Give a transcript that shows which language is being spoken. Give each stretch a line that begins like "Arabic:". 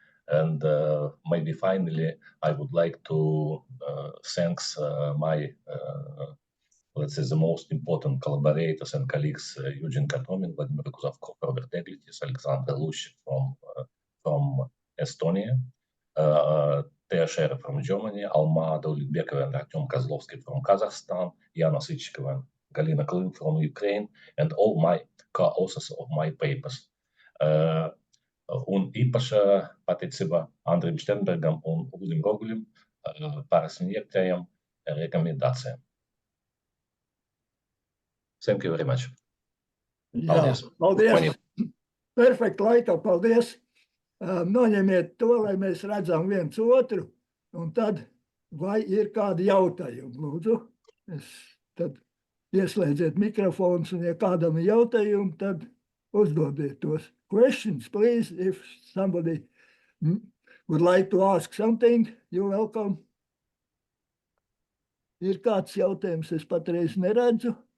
English: And maybe finally, I would like to thank my, let's say, the most important collaborators and colleagues, Eugene Katomin, Vladimir Kuzovkov, Robert Eglytis, Alexander Lush from Estonia, Tea Scherer from Germany, Alma Daulikbekova and Artyom Kozlovsky from Kazakhstan, Yana Sychikova and Galina Klin from Ukraine, and all my co-authors of my papers.
Latvian: Un īpaša pateicība Andrim Sternbergam un Ulim Rogulim par sniegtajām rekomendācijām.
English: Thank you very much.
Latvian: Paldies. Paldies. Perfekt laikā, paldies. Noņemiet to, lai mēs redzam viens otru, un tad vai ir kādi jautājumi, lūdzu. Tad ieslēdziet mikrofons, un ja kādam ir jautājumi, tad uzdodiet tos.
English: Questions, please, if somebody would like to ask something, you're welcome.
Latvian: Ir kāds jautājums, es patreiz neredzu.